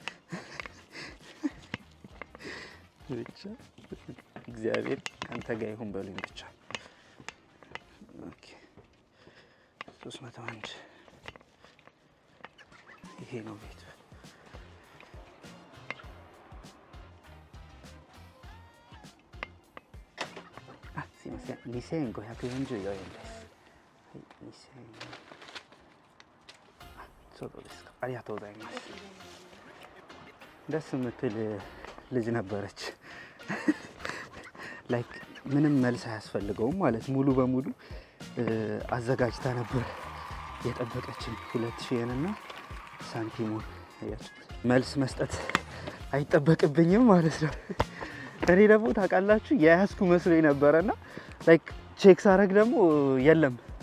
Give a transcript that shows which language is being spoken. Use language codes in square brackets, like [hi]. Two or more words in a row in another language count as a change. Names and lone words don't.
[am] ብቻ እግዚአብሔር ካንተ ጋር ይሁን በሉኝ ብቻ። ኦኬ 301 ይሄ ነው ቤት። [ja] 2540 円です。はい、2000円。そうですか。ありがとうございます。 [am] ደስ የምትል ልጅ ነበረች። ላይክ ምንም መልስ አያስፈልገውም ማለት ሙሉ በሙሉ አዘጋጅታ ነበር የጠበቀችን 2000 እና ሳንቲሙን መልስ መስጠት አይጠበቅብኝም ማለት ነው። እኔ ደግሞ ታውቃላችሁ የያዝኩ መስሎኝ ነበረና ላይክ ቼክ ሳረግ ደግሞ የለም።